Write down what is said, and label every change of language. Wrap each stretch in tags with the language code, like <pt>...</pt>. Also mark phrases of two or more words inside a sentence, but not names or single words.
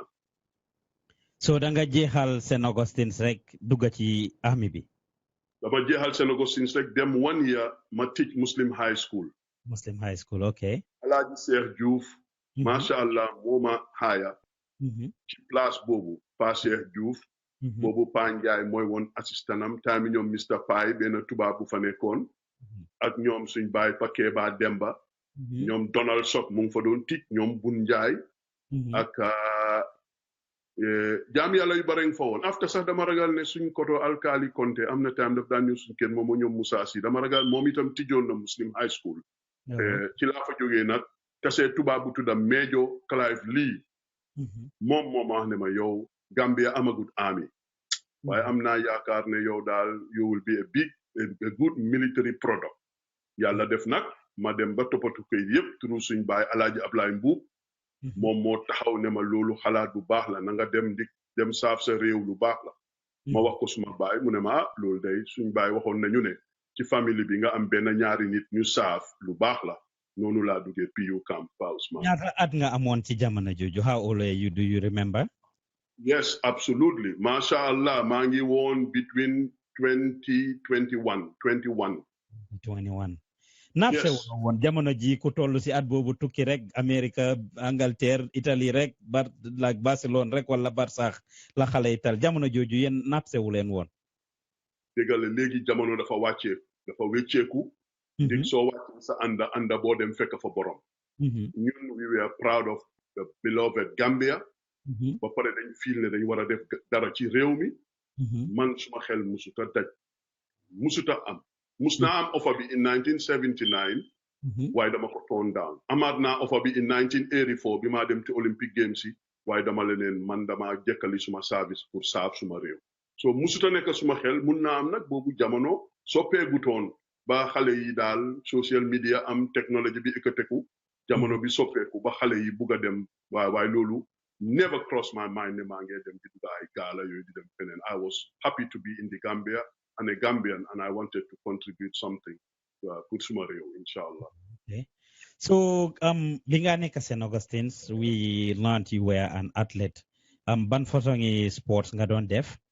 <wo>so da nga jeexal St Augustine's rek dugga ci army bi dama jeexal St Augustine's rek dem 1 year ma teach Muslim High School okay Alhagie Cheikh Diouf</wo> <ar>masha Allah</ar> <wo>mooma haya ci place boobu Pa Cheikh Diouf boobu Pa Njaay mooy woon assistantam taami ñoom Mr Faye benn tubaab bu fa nekkoon ak ñoom suñ baay Pakee Ba Demba ñoom Donald Sock mu ngi fa doon tic ñoom Bun Njaay ak jaam yàlla yu bare nga fa woon after sax dama ragal ne suñ koto alkaali Konte am na time daf daan ñëw suñ kenn moom ñoom Moussa Si dama ragal moom itam tijjoon na Muslim High School ci laa fa jógee nag tasee tubaab bu tudda Major Clive Lee moom moo ma wax ne ma yow Gambia amagut army waaye am naa yaakaar ne yow daal</wo> <en>you will be a good military product</en> <wo>yàlla def nag ma dem ba toppatu koy yëpp turu suñ baay Alaaji Ablaay Mbuub moom moo taxaw ne ma loolu xalaat bu baax la na nga dem saaf sa réew lu baax la ma wax ko suma baay mu ne ma loolu day suñ baay waxoon nañu ne ci famille bi nga am benn ñaari nit ñu saaf lu baax la noonu laa duggee PU camp Pa Ousmane ñaata at nga amoon ci jamono jooju</wo> <en>how old are you, do you remember? Yes, absolutely.</en> <ar>Masha Allah,</ar> <wo>maa ngi woon between 21. naaf se woon jamono ji ku toll si at boobu tukki rek America Angleterre Italie rek like Barcelone rek wala Barsax la xale yi tal jamono jooju yéen naaf se wu leen woon dégale léegi jamono dafa wécceeku dig soo wàccee sa anda boo dem fekk fa borom ñun</wo> <en>we were proud of the beloved Gambia</en> <wo>ba pare dañ fiil ne dañ war a def dara ci réew mi man suma xel musuta am mus naa am offer bi in 1979 waaye dama ko</wo> <en>turn down</en> <wo>amaat naa offer bi in 1984 bi maa dem ci Olympic Games yi waaye dama leneen man dama jekkali suma service pour saaf suma réew so musuta nekk suma xel mun naa am nag boobu jamono soppeegutoon ba xale yi daal</wo> <en>social media</en> <wo>am technology bi ëkkateku jamono bi soppeeku ba xale yi bugg a dem waaye loolu</wo> <en>never crossed my mind</en> <wo>ne maa ngi dem di dugg ay gaala yooyu di dem feneen</wo> <en>I was happy to be in the Gambia and a Gambian and I wanted to contribute something</en> <wo>pour suma réew inshallah. Okay. So bi nga nekk St Augustine's</wo> <en>we learned you were an athlete</en> <wo>ban façon sports nga doon def</wo>